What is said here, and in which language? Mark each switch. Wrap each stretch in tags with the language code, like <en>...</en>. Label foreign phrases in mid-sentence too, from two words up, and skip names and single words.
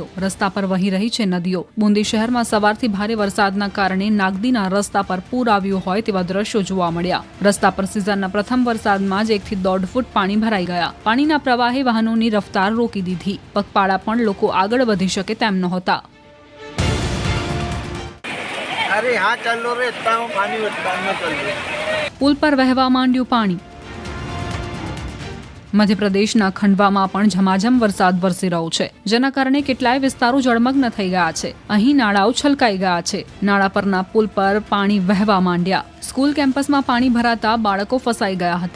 <gu>રસ્તા પર વહી રહી છે નદીઓ। બુંદી શહેરમાં સવારથી ભારે વરસાદના કારણે નાગદીના રસ્તા પર પૂર આવ્યું હોય તેવા દ્રશ્યો જોવા મળ્યા। રસ્તા પર સિઝનના પ્રથમ વરસાદમાં જ 1 થી 1.5 ફૂટ પાણી ભરાઈ ગયા। પાણીના પ્રવાહે વાહનોની રફતાર રોકી દીધી। પગપાળા પણ લોકો આગળ વધી શકે તેમ નહોતા।</gu> <hi>अरे हाँ चल लो रे इतना पानी चल रहा।</hi> <gu>પુલ પર વહેવા માંડ્યું પાણી। મધ્યપ્રદેશના ખંડવામાં પણ ઝમાઝમ વરસાદ વરસી રહ્યો છે, જેના કારણે કેટલાય વિસ્તારો જળમગ્ન થઈ ગયા છે. અહીં નાળાઓ છલકાઈ ગયા છે. નાળા પરના પુલ પર પાણી વહેવા માંડ્યા. સ્કૂલ કેમ્પસમાં પાણી ભરાતા બાળકો ફસાઈ ગયા હતા.</gu>